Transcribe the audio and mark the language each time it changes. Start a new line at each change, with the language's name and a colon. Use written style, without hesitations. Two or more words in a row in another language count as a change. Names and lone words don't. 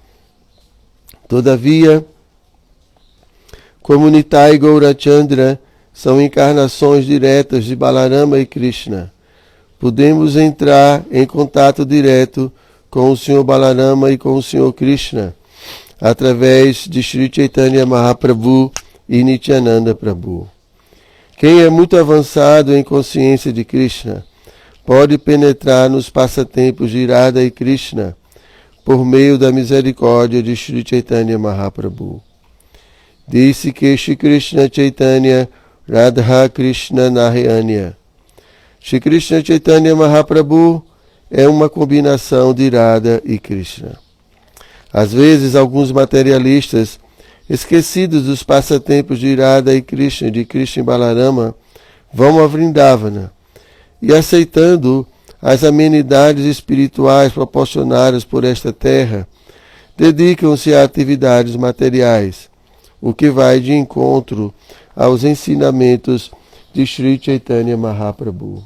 Portuguese: Todavia, como Nitai e Gaurachandra são encarnações diretas de Balarama e Krishna, podemos entrar em contato direto com o Senhor Balarama e com o Senhor Krishna, através de Sri Chaitanya Mahaprabhu e Nityananda Prabhu. Quem é muito avançado em consciência de Krishna pode penetrar nos passatempos de Radha e Krishna por meio da misericórdia de Sri Chaitanya Mahaprabhu. Disse que Shri Krishna Chaitanya Radha Krishna Narayanya. Shri Krishna Chaitanya Mahaprabhu é uma combinação de Radha e Krishna. Às vezes, alguns materialistas, esquecidos dos passatempos de Radha e Krishna, de Krishna e Balarama, vão a Vrindavana e, aceitando as amenidades espirituais proporcionadas por esta terra, dedicam-se a atividades materiais, o que vai de encontro aos ensinamentos de Sri Chaitanya Mahaprabhu.